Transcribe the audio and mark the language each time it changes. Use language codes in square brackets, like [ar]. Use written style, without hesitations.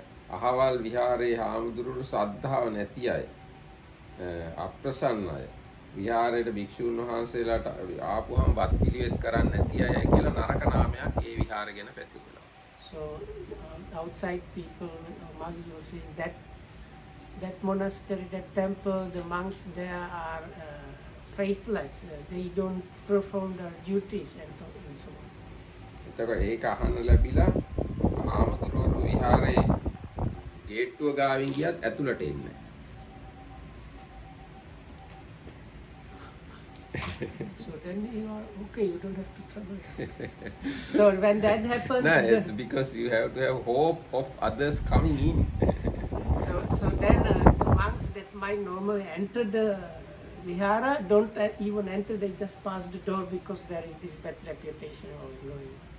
[si] අහවල් විහාරේ හාමුදුරුවෝ ශ්‍රද්ධාව නැති අය අප්‍රසන්න අය විහාරයට භික්ෂුන් වහන්සේලාට ආපුවම වත් පිළිවෙත් කරන්නේ නැති අය කියලා නරක නාමයක් ඒ විහාරය ගැන පැතිරෙනවා. [en] So outside people, monks will say that monastery, that temple, the monks there are faithless. They don't perform their duties and so on. [si] එතකොට ඒක අහන්න ලැබිලා හාමුදුරුවෝ විහාරේ ගේට්ටුව ගාවින් ගියත් ඇතුළට එන්නේ. [en] So then you are okay, you don't have to trouble. So when that happens, because you have to have hope of others coming in. so then the monks that might normally enter the vihara don't even enter, they just pass the door because there is this bad reputation going.